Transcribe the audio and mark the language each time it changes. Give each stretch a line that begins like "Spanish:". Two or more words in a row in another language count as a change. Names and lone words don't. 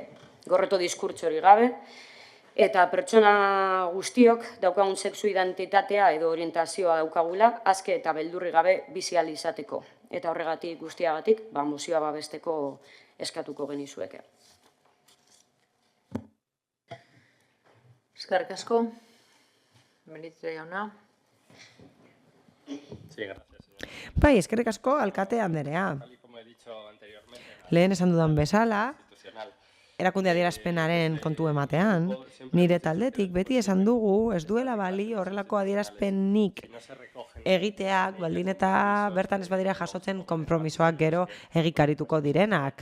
Basque: Gorroto diskurtsorik gabe, eta pertsona guztiok daukagun sexu identitatea edo orientazioa daukagula, aske eta beldurri gabe bizi ahal izateko. Eta horregatik guztiagatik, mozioa babesteko eskatuko genizueke. Eskerrik asko. Benítez jauna.
Spanish: Sí, gracias.
Basque: Bai, eskerrik asko alkate anderea.
Spanish: Como he dicho anteriormente,
Basque: Lehen esan dudan bezala, erakunde adierazpenaren kontu ematean, nire taldetik beti esan dugu ez duela bali horrelako adierazpenik egiteak, baldin eta bertan ez badira jasotzen konpromisoak gero egikarituko direnak.